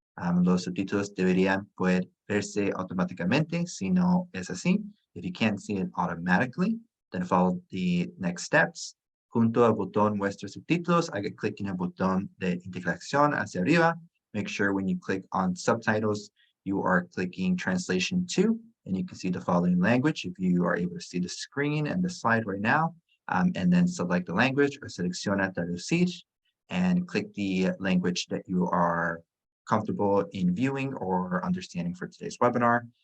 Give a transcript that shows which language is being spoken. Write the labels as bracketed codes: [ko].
[es] Los subtítulos deberían poder verse automáticamente, si no es así. [en] If you can't see it automatically, then follow the next steps. [es] Junto al botón Muestra subtítulos, haga clic en el botón de integración hacia arriba. [en] Make sure when you click on subtitles, you are clicking translation 2, and you can see the following language if you are able to see the screen and the slide right now. And then select the language or [es] selecciona traducir [en] and click the language that you are comfortable in viewing or understanding for today's webinar.